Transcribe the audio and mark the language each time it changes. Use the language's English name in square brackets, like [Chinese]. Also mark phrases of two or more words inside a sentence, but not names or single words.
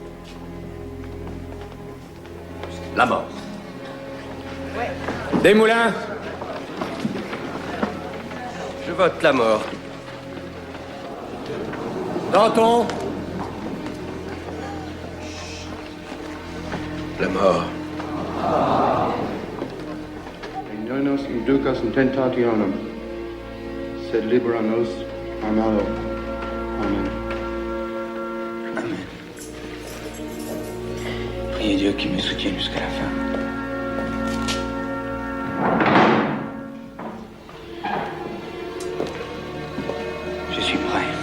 [French] La mort. Desmoulins. Je vote la mort. Danton. La mort. [Latin] Nos inducas in tentationem, sed libera nos a malo. Amen. Amen. [French] Priez Dieu qu'il me soutienne jusqu'à la fin. Je suis prêt.